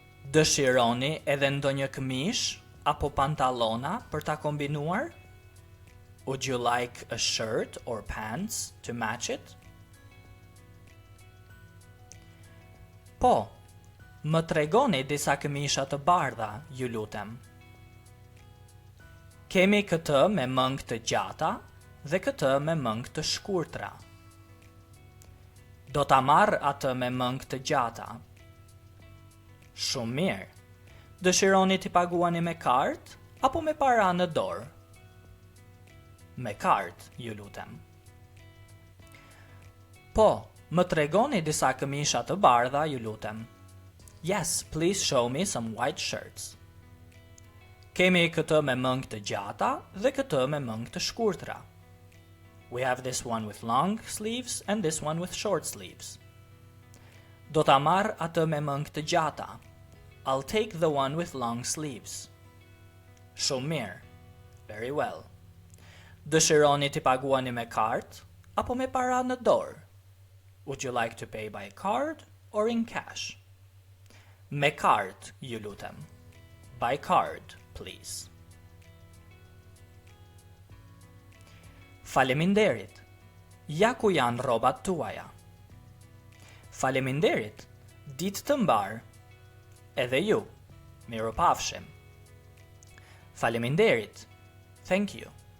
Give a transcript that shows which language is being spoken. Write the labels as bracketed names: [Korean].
[Albanian] Dëshironi edhe ndonjë këmish apo pantallona për ta kombinuar? [English] Would you like a shirt or pants to match it? [Albanian] Po, më tregoni disa këmisha të bardha, ju lutem. Kemi këtë me mëngë të gjata dhe këtë me mëngë të shkurtra. Do ta marr atë me mëngë të gjata. Shumë mirë. Dëshironi t'i paguani me kartë apo me para në dorë? Me kartë, ju lutem. Po, më tregoni disa këmisha të bardha, ju lutem. [English] Yes, please show me some white shirts. [Albanian] Kemi këtë me mëngë të gjata dhe këtë me mëngë të shkurtra. [English] We have this one with long sleeves and this one with short sleeves. [Albanian] Do ta marr atë me mëngë të gjata. [English] I'll take the one with long sleeves. [Albanian] Shumë mirë. [English] Very well. [Albanian] Dëshironi t'i paguani me kartë apo me para në dorë? [English] Would you like to pay by card or in cash? [Albanian] Me kartë, ju lutem. [English] By card, please. [Albanian] Faleminderit. Ja ku janë rrobat tuaja. Faleminderit. Ditë të mbar. Edhe ju. Mirupafshim. Faleminderit. [English] Thank you.